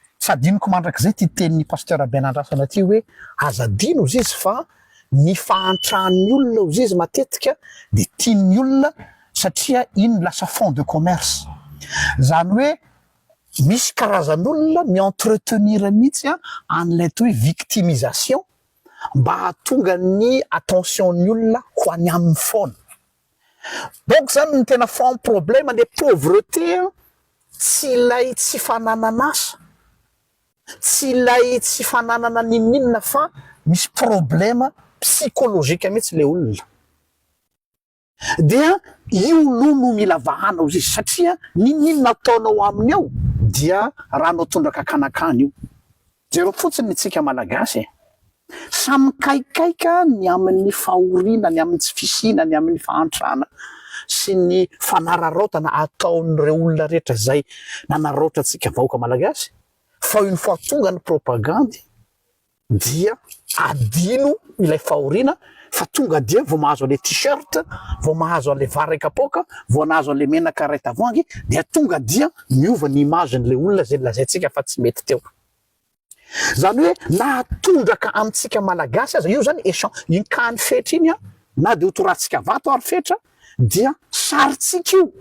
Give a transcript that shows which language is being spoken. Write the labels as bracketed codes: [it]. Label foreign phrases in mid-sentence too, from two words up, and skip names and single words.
[mg] sady inoko mandrak'izay ty tenin'ny pasteur Benandrasana ty hoe azadino ozy izy fa ny fahantrany olona ozy izy matetika de tian'ny olona satria iny lasa [fr] fond de commerce. [mg] Zany hoe misy karazan'olona mi-entretenir mihitsy an'ilay toy victimisation mba hahatonga ny attention-ny olona ho any amin'ny foana. Donc zany ny tena [fr] fond problème le pauvreté [mg] tsy ilay tsy fananana asa, tsy ilay tsy fananana ninina fa misy [fr] problème psychologique [mg] mihitsy le olona. Dia io no mila vahana ozy izy satria ninina ataonao aminy ao dia rahanao tondraka kanakany io. Zero fotsiny tsika malagasy samy kaikaika ny amin'ny fahoriana, ny amin'ny tsy fisina, ny amin'ny fahantrana sy ny fanararaotana ataon'ireo olona rehetra zay nanaraotra antsika vahoaka malagasy. Fa [fr] une fois [mg] tonga ny propagandy dia adino ilay fahoriana fa tonga dia vao mahazo an'le t-shirt, vao mahazo an'le vary kapoka, vao nahazo an'le menaka ray tavoahangy dia tonga dia miova ny imagen'le olona zay lazaintsika fa tsy mety teo. Zany hoe nahatondraka amintsika malagasy aza io zany inkany fetra iny na de hotoratsika vato ary fetra dia saritsika io.